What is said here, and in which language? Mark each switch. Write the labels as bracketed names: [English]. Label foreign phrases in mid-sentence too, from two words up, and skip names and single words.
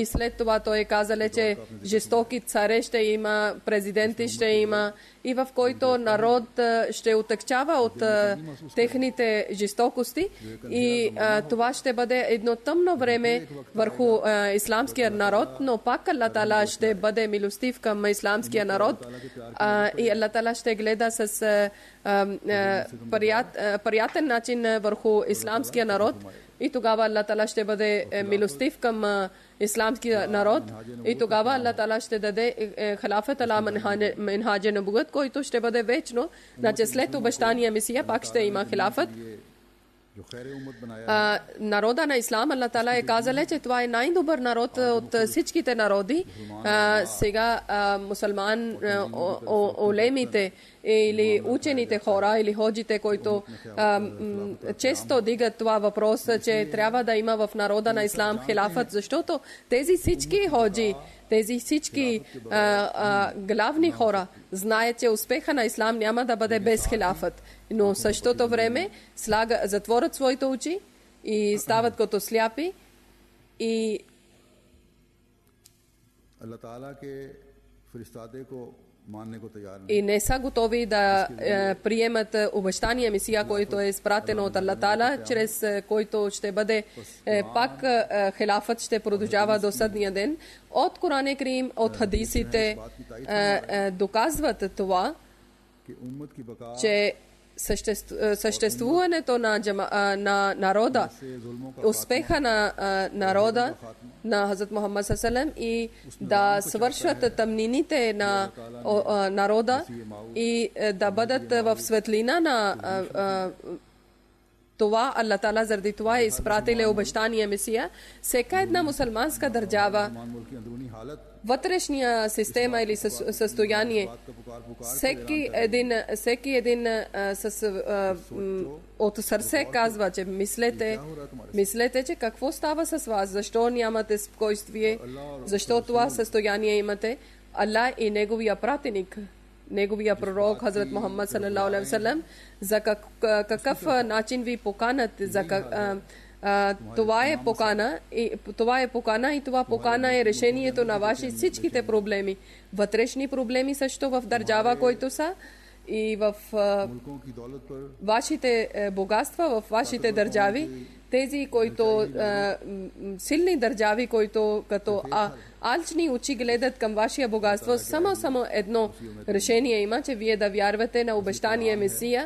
[Bulgarian] след това той е казал, че жестоки царе ще има, президенти ще има и в който народ ще отекчава от техните жестокости и това ще бъде едно тъмно време върху исламския народ, но пак Аллах Таала ще бъде милостив към исламския народ и Аллах Таала ще гледа с приятен начин върху исламския народ. И тогава Аллах Таала ще бъде милостив към исламския народ. И тогава Аллах Таала ще даде [Arabic] خلافة على منهاج النبوة, [Bulgarian] който ще бъде вечно. Значи след обещания Месия пак ще има халафът. [Urdu] جو خیر امت بنایا [Bulgarian] народа на ислам, Аллах Таала е казал, че това е най-добър народ от всичките народи. Сега мусулман олемите или учените хора или ходжите, които често дигат това въпрос, че трябва да има в народа на ислам хилафът, защото тези всички ходжи, тези всички главни хора знаят, че успеха на ислам няма да бъде без хилафът. Но в същото време затворят своите очи и стават като сляпи и [Urdu] اللہ تعالیٰ کے فرشتادے کو ماننے کو تیار نہیں [Bulgarian] и не са готови да приемат обещания Месия, който е изпратен от Аллах Таала, чрез който ще бъде пак хилафът ще продължава до съдния ден. От Коран Карим, от хадисите доказват това, [Urdu] کہ امت کی بقا [Bulgarian] че съществуването на народа, успеха на народа на Хазрат Мухаммад саллаллаху и да свършват тъмнините на народа и да бъдат в светлина на това, Аллах Таала заради това е изпратил обещания Месия. Всяка една мусулманска държава, [Urdu] ملک کی اندرونی حالت [Bulgarian] вътрешния система или състояние, всеки един от сърце казва, че мислете, че какво става с вас, защо нямате спокойствие, защо това състояние имате. Аллах и неговия пратеник, неговия пророк Хазрат Мухаммад [Arabic] صلى الله عليه وسلم, [Bulgarian] за какъв начин ви поканат, това е покана и това покана е решението на ваши всичките проблеми. Вътрешни проблеми също в държава, които са и в вашите богатства, в вашите държави, тези, които силни държави, които като алчни очи гледат към вашия богатство, само едно решение има, че вие да вярвате на обещания Месия.